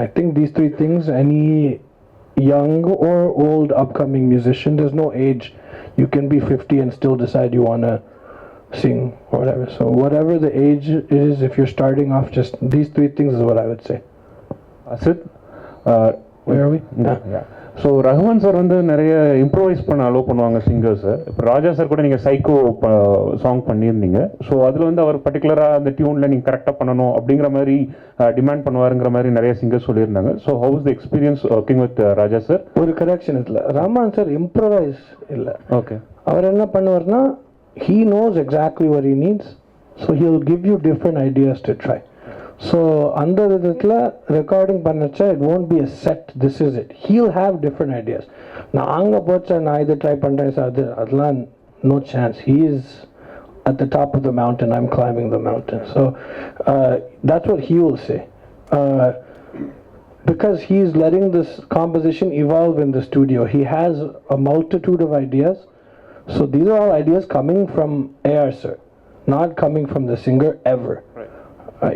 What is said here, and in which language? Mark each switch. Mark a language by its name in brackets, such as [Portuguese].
[English] I think these 3 things, any young or old upcoming musician, there's no age. You can be 50 and still decide you want to sing or whatever. So whatever the age is, if you're starting off, just these 3 things is what I would say. Sid, Where are we? Yeah. [Tamil] So Rahman sir வந்து நிறைய improvise பண்ண allow பண்ணுவாங்க சிங்கர்ஸை. இப்போ ராஜா sir கூட நீங்கள் psycho song பண்ணியிருந்தீங்க. So அதில் வந்து அவர் பர்டிகுலராக அந்த டியூனில் நீங்கள் கரெக்டாக பண்ணணும் அப்படிங்கிற மாதிரி டிமாண்ட் பண்ணுவாருங்கிற மாதிரி நிறைய சிங்கர்ஸ் சொல்லியிருந்தாங்க. [English] So how is the experience working with Raja sir? [Tamil] ஒரு கரெக்ஷன் இல்லை, ரஹ்மான் சார் இம்ப்ரோவைஸ் இல்லை. [English] Okay. [Tamil] அவர் என்ன பண்ணுவார்னா, [English] he knows exactly what he needs, so he'll give you different ideas to try. So [Tamil] அந்த விதத்தில் recording பண்ணச்சா [English] it won't be a set, this is it. He'll have different ideas. [Tamil] நான் அங்கே போச்சா நான் இதை ட்ரை பண்ணுறேன் சார், அதெல்லாம் [English] no chance. He is at the top of the mountain, I'm climbing the mountain. So that's what he will say. Because he's letting this composition evolve in the studio. He has a multitude of ideas. So these are all ideas coming from AR sir, not coming from the singer ever, right.